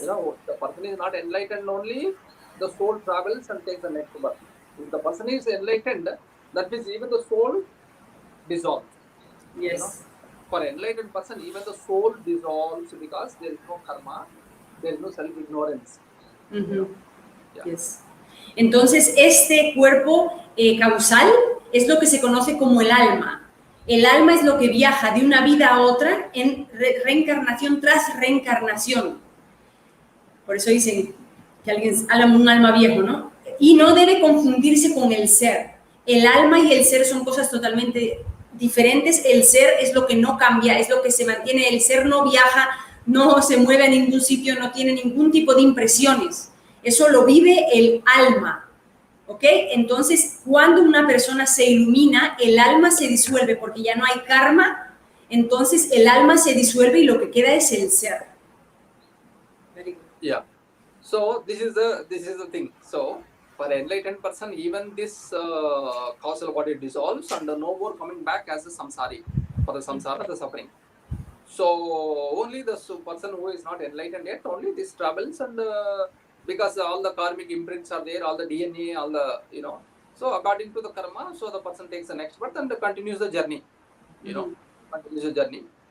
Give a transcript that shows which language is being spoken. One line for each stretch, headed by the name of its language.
English: You know, the person is not enlightened, only the soul travels and takes the next birth. If the person is enlightened, that means even the soul dissolves. Yes. You know? For enlightened person, even the soul dissolves because there is no karma, there is no self-ignorance. Mm-hmm. You know? Yeah. Yes.
Spanish: Entonces, este cuerpo causal es lo que se conoce como el alma. El alma es lo que viaja de una vida a otra en reencarnación tras reencarnación. Por eso dicen que alguien habla un alma viejo, ¿no? Y no debe confundirse con el ser. El alma y el ser son cosas totalmente diferentes. El ser es lo que no cambia, es lo que se mantiene. El ser no viaja, no se mueve a ningún sitio, no tiene ningún tipo de impresiones. Eso lo vive el alma, ¿ok? Entonces, cuando una persona se ilumina, el alma se disuelve porque ya no hay karma, entonces el alma se disuelve y lo que queda es el ser.
English: Yeah. So this is the thing. So for enlightened person, even this causal body dissolves and no more coming back as a samsari, for the samsara, the suffering. So only the person who is not enlightened yet, only this travels and because all the karmic imprints are there, all the DNA, all the, you know, so according to the karma, so the person takes the next birth and continues the journey, you know, continues the journey.